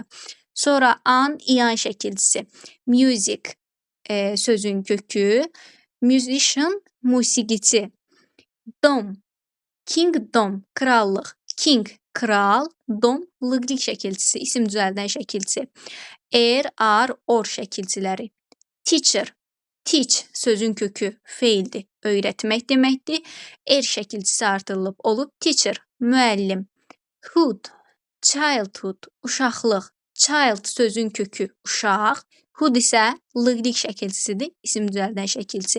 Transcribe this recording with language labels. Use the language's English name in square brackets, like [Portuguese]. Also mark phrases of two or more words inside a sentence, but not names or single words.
[Azerbaijani] Sonra an, iyan şəkilçisi. Music sözün kökü, musician, musiqiçi. Dom, kingdom, krallıq. King, kral, dom, lığrik şəkilçisi, isim düzəldən şəkilçi. Are, or şəkilçiləri. Teacher, teach sözün kökü feildir, öyrətmək deməkdir. Şəkilçisi artırılıb, olub teacher, müəllim. Hood, childhood, uşaqlıq. Child sözün kökü uşaq. Hood isə lığrik şəkilçisidir, isim düzəldən şəkilçi.